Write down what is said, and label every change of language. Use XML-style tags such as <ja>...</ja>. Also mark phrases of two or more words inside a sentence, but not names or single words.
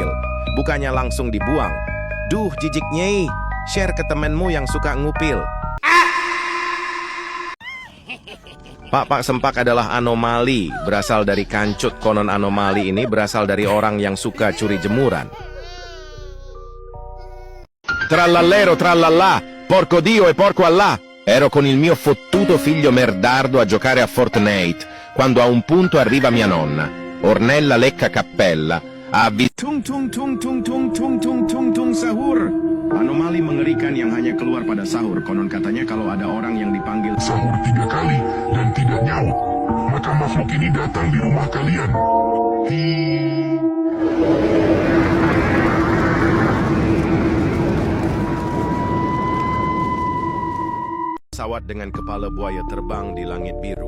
<id>Bukannya langsung dibuang. Duh, jijik nyei. Share ke temenmu yang suka ngupil. Pak Sempak adalah anomali, berasal dari kancut. Konon anomali ini berasal dari orang yang suka curi jemuran.</id> <it>Trallallero trallallà, porco Dio e porco Allah. Ero con il mio fottuto figlio merdardo a giocare a Fortnite, quando a un punto arriva mia nonna, Ornella Lecca Cappella, a tung tung tung tung tung tung tung tung tung sahur.</it> <id>Anomali mengerikan yang hanya keluar pada sahur. Konon katanya kalau ada orang yang dipanggil sahur 3 kali dan tidak nyaut, maka makhluk ini datang di rumah kalian. pesawat dengan kepala buaya terbang di langit biru.</id>